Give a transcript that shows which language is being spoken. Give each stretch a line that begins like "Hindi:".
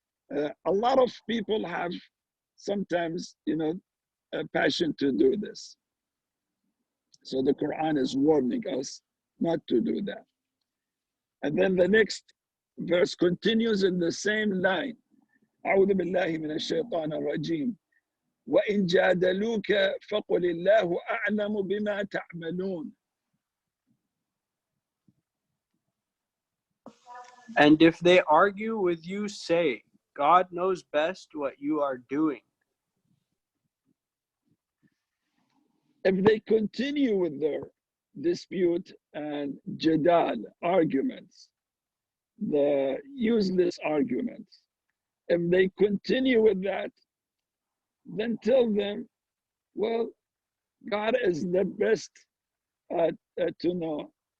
English: A lot of people have sometimes, a passion to do this. So the Quran is warning us not to do that. And then the next verse continues in the same line.
Arabic: أعوذ بالله من الشيطان الرجيم وإن جادلوك فقل الله أعلم بما تعملون.
English: And if they argue with you, say, God knows best what you are doing. If they continue with their dispute and jadal, arguments, the useless arguments, if they continue with that, then tell them, well, God is the best to know.